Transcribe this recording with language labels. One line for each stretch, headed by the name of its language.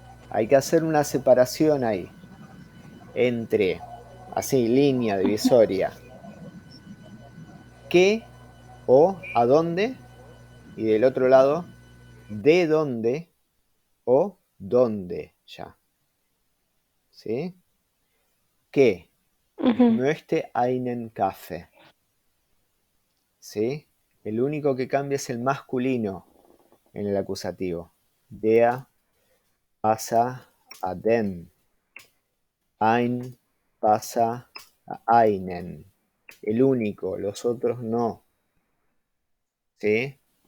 Spanish: Hay que hacer una separación ahí. Entre, así, línea divisoria. ¿Qué o a dónde? Y del otro lado, de dónde o dónde ya. ¿Sí? ¿Qué?
German: Ich möchte einen Kaffee.
Spanish: ¿Sí? El único que cambia es el masculino en el acusativo. Der pasa a den. Ein pasa a einen. El único, los otros no. ¿Sí?